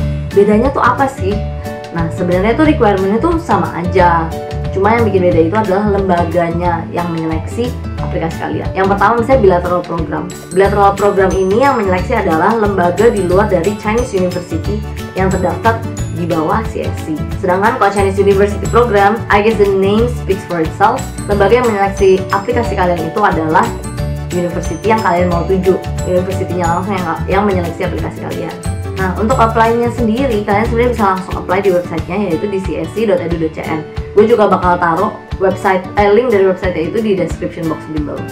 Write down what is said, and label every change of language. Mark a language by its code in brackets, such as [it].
[id] Bedanya tuh apa sih? Nah, sebenarnya tuh requirement-nya tuh sama aja. Cuma yang bikin beda itu adalah lembaganya yang menyeleksi aplikasi kalian. Yang pertama misalnya bilateral program. Bilateral program ini yang menyeleksi adalah lembaga di luar dari Chinese University yang terdaftar di bawah CSC. Sedangkan kalau [en] Chinese University Program, I guess the name speaks for itself. [id] Lembaga yang menyeleksi aplikasi kalian itu adalah university yang kalian mau tuju. University-nya langsung yang menyeleksi aplikasi kalian. Nah, untuk apply-nya sendiri, kalian sebenarnya bisa langsung apply di websitenya, yaitu di csc.edu.cn. Gue juga bakal taruh link dari website-nya itu di [en] description box below.